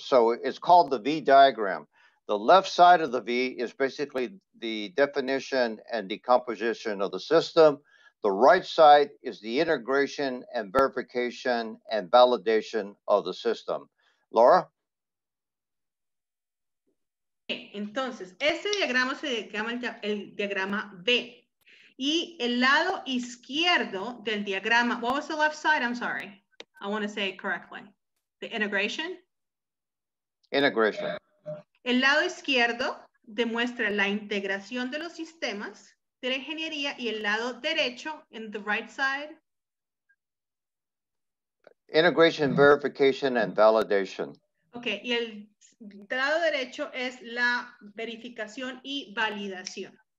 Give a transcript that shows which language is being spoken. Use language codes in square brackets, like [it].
[en] So it's called the V diagram. The left side of the V is basically the definition and decomposition of the system. The right side is the integration and verification and validation of the system. Laura? [es] Entonces, este diagrama se llama el diagrama V. Y el lado izquierdo del diagrama, [en] what was the left side? I'm sorry. I want to say it correctly. The integration? Integration. [es] El lado izquierdo demuestra la integración de los sistemas de la ingeniería y el lado derecho, [en] in the right side. Integration, verification, and validation. [es] Okay, y el lado derecho es la verificación y validación.